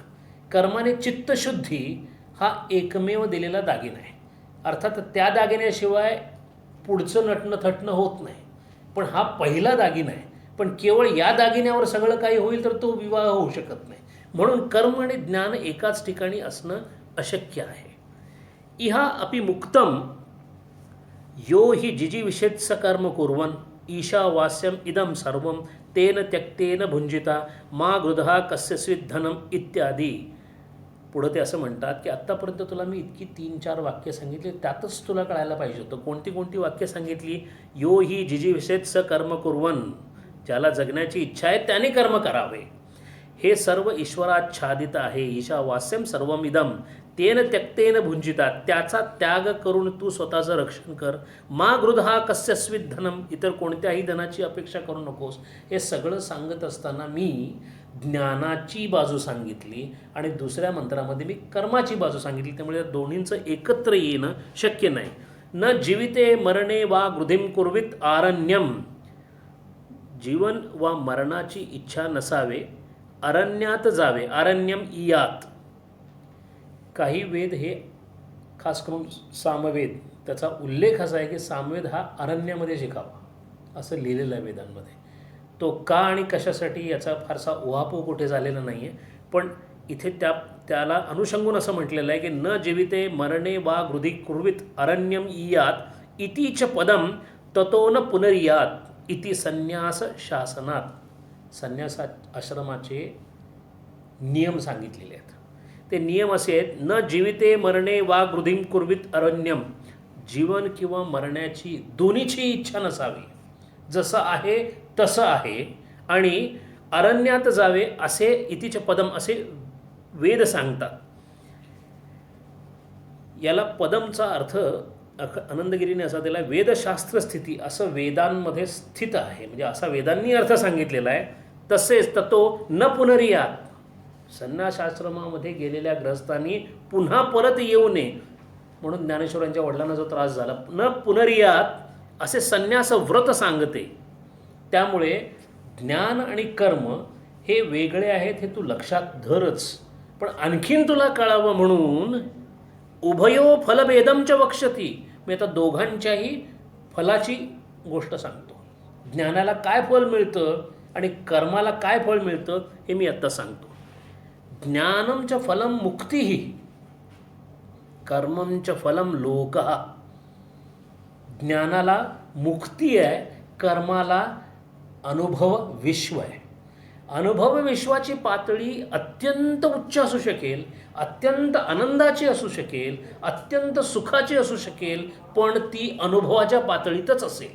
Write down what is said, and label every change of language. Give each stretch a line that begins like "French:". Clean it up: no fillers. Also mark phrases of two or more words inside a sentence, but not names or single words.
Marathi: कर्माने चित्तशुद्धी हा एकमेव दिलेला दागिना आहे. अर्थात त्या दागिन्याशिवाय पुढचं नटणं थटणं होत नाही, पण हा पहिला दागिना आहे. पण केवळ या दागिन्यावर सगळं काही होईल तर तो विवाह होऊ शकत नाही. म्हणून कर्म आणि ज्ञान एकाच ठिकाणी असणं अशक्य आहे.
Sanskrit: इहा अपि मुक्तम यो हि जिजीविषेत्स कर्म कुर्वन् ईशावास्यम इदम सर्वम तेन त्यक्तेन भुंजिता मा गृधा कस्यस्वित धनम इत्यादी.
Marathi: पुढं ते असं म्हणतात की आत्तापर्यंत तुला मी इतकी 3-4 वाक्य सांगितली, त्यातच तुला कळायला पाहिजे होतं. कोणती कोणती वाक्य सांगितली?
Sanskrit: यो हि जिजीविषेत्स कर्म कुर्वन्,
Marathi: ज्याला जगण्याची इच्छा आहे त्याने कर्म करावे. हे सर्व ईश्वराच्छादित आहे.
Sanskrit: ईशावास्यम सर्वमिदम तेन त्यक्तेन भुंजिता,
Marathi: त्याचा त्याग करून तू स्वतःचं रक्षण कर.
Sanskrit: मा गृधा कस्यस्वित धनम,
Marathi: इतर कोणत्याही धनाची अपेक्षा करू नकोस. हे सगळं सांगत असताना मी ज्ञानाची बाजू सांगितली आणि दुसऱ्या मंत्रामध्ये मी कर्माची बाजू सांगितली. त्यामुळे या दोन्हींचं एकत्र येणं शक्य नाही.
Sanskrit: न जीविते मरणे वा गृधिम कुर्वित आरण्यम,
Marathi: जीवन वा मरणाची इच्छा नसावे, अरण्यात जावे.
Sanskrit: आरण्यम इयात.
Marathi: काही वेद हे खास करून सामवेद, त्याचा उल्लेख असा आहे की सामवेद हा अरण्यामध्ये शिकावा असं लिहिलेलं आहे वेदांमध्ये. तो का आणि कशासाठी याचा फारसा उहापोह कुठे झालेला नाही आहे, पण इथे त्याला अनुषंगून असं म्हटलेलं आहे की
Sanskrit: न जीविते मरणे वा गृधी कुर्वित अरण्यम इयात इतीच पदम ततो न पुनरियात इति संन्यास शासनात.
Marathi: संन्यास आश्रमाचे नियम सांगितलेले आहेत. ते नियम असे आहेत:
Sanskrit: न जीविते मरणे वा गृधिम कुर्वित अरण्यम,
Marathi: जीवन किंवा मरण्याची दोन्हीची इच्छा नसावी, जसं आहे तसं आहे, आणि अरण्यात जावे असे
Sanskrit: इतिच पदम
Marathi: असे वेद सांगतात. याला पदमचा अर्थ आनंदगिरीने असा दिला, वेदशास्त्र स्थिती, असं वेदांमध्ये स्थित आहे, म्हणजे असा वेदांनी अर्थ सांगितलेला आहे. तसेच
Sanskrit: ततो न पुनरियात,
Marathi: संन्यासाश्रमामध्ये गेलेल्या ग्रहस्थांनी पुन्हा परत येऊ नये म्हणून ज्ञानेश्वरांच्या वडिलांना जो त्रास झाला,
Sanskrit: न पुनरियात
Marathi: असे संन्यास व्रत सांगते. त्यामुळे ज्ञान आणि कर्म हे वेगळे आहेत हे तू लक्षात धरच. पण आणखीन तुला कळावं म्हणून
Sanskrit: उभयो फलभेदमच वक्षती,
Marathi: मी आता दोघांच्याही फलाची गोष्ट सांगतो. ज्ञानाला काय फल मिळतं आणि कर्माला काय फळ मिळतं हे मी आत्ता सांगतो.
Sanskrit: ज्ञानंच फलम मुक्तिः, कर्मंच फलम लोकः.
Marathi: ज्ञानाला मुक्ती आहे, कर्माला अनुभव विश्व आहे. अनुभव विश्वाची पातळी अत्यंत उच्च असू शकेल, अत्यंत आनंदाची असू शकेल, अत्यंत सुखाची असू शकेल, पण ती अनुभवाच्या पातळीतच असेल.